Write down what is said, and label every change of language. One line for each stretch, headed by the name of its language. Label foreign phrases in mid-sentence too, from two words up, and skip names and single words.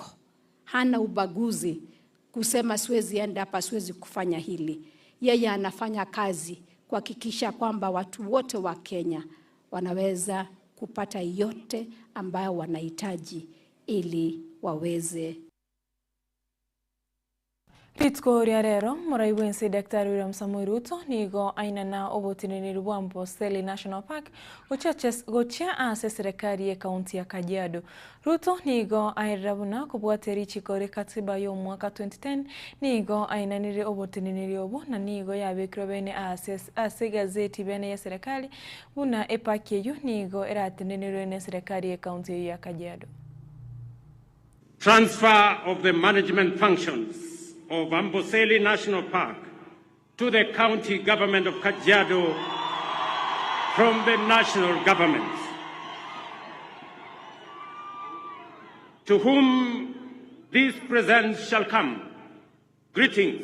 Swahili: Hana ubaguzi kusema siwezi enda hapa, siwezi kufanya hili. Yeye anafanya kazi kuhakikisha kwamba watu wote wa Kenya wanaweza kupata yote ambayo wanahitaji ili waweze.
Gusii: Ritko rero murai wense Daktari William Samoei Ruto nigo aina na obotinini bwa Amboseli National Park gochia ase serikali ya kaunti ya Kajiado. Ruto nigo airabuna kubwateri chikore katiba yo mwaka 2010 nigo aina nire obotinini obo na nigo yabekiro bene ase gazeti bene ya serikali buna epakeyo nigo eratinini ne serikali ya kaunti ya Kajiado.
English: Transfer of the management functions of Amboseli National Park to the county government of Kajiado from the national government, to whom these presents shall come, greetings.